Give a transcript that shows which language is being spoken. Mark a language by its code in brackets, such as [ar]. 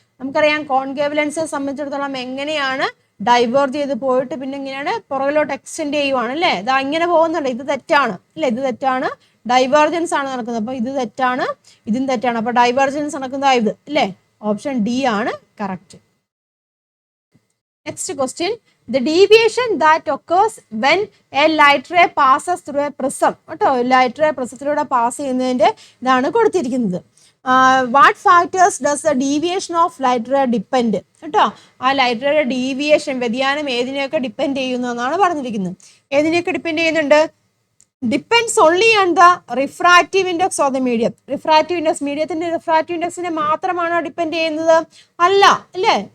[ml] നമുക്കറിയാം കോൺകേവ് ലെൻസിനെ സംബന്ധിച്ചിടത്തോളം എങ്ങനെയാണ് ഡൈവേർജ് ചെയ്ത് പോയിട്ട് പിന്നെ ഇങ്ങനെയാണ് പുറകിലോട്ട് എക്സ്റ്റെൻഡ് ചെയ്യുവാണ് അല്ലേ. ഇതാ ഇങ്ങനെ പോകുന്നുണ്ട്, ഇത് തെറ്റാണ് അല്ലേ, ഇത് തെറ്റാണ്. ഡൈവേർജൻസ് ആണ് നടക്കുന്നത്, അപ്പൊ ഇത് തെറ്റാണ്, ഇതും തെറ്റാണ്. അപ്പൊ ഡൈവേർജൻസ് നടക്കുന്നത് ഇത് അല്ലേ, ഓപ്ഷൻ ഡി ആണ് correct. Next question, [en] the deviation that occurs when a light ray passes through a prism [ml] കേട്ടോ, ലൈറ്റ് റേ പ്രിസത്തിലൂടെ പാസ് ചെയ്യുന്നതിന്റെ ഇതാണ് കൊടുത്തിരിക്കുന്നത്. [en] what factors does the deviation of light ray depend [ml] കേട്ടോ, ആ ലൈറ്റ് റേയുടെ ഡീവിയേഷൻ വ്യതിയാനം ഏതിനെയൊക്കെ depend ചെയ്യുന്നു എന്നാണ് പറഞ്ഞിരിക്കുന്നത്. ഏതിനെയൊക്കെ ഡിപ്പെൻഡ് ചെയ്യുന്നുണ്ട്? [en] Depends only on the refractive index of the medium. [ml] Refractive index, മീഡിയത്തിന്റെ റിഫ്രാക്റ്റീവ് ഇൻഡെക്സിനെ മാത്രമാണോ ഡിപ്പെൻഡ് ചെയ്യുന്നത്? അല്ല അല്ലേ.